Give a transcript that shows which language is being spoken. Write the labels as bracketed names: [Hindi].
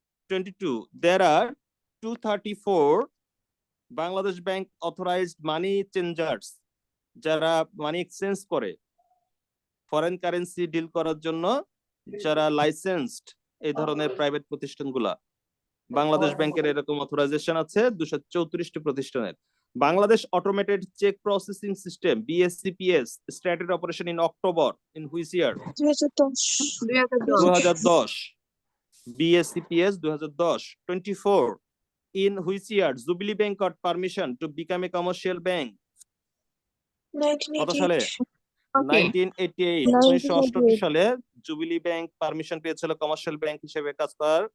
[Bangla] 22 [English] there are 234 Bangladesh Bank authorized money changers, [Bangla] যারা money exchange করে, foreign currency deal করার জন্য যারা লাইসেন্সড এই ধরনের প্রাইভেট প্রতিষ্ঠানগুলা। বাংলাদেশ ব্যাংকের এরকম অথরাইজেশন আছে 234টি প্রতিষ্ঠানের। [English] Bangladesh automated cheque processing system BSCPS started operation in October in which year? 2010 BSCPS 2010 24 in which year Jubilee Bank got permission to become a commercial bank? [Bangla] কত সালে? 1988 1968 সালে জুবিলি ব্যাংক পারমিশন পেয়েছিল কমার্শিয়াল ব্যাংক হিসেবে কাজ করার।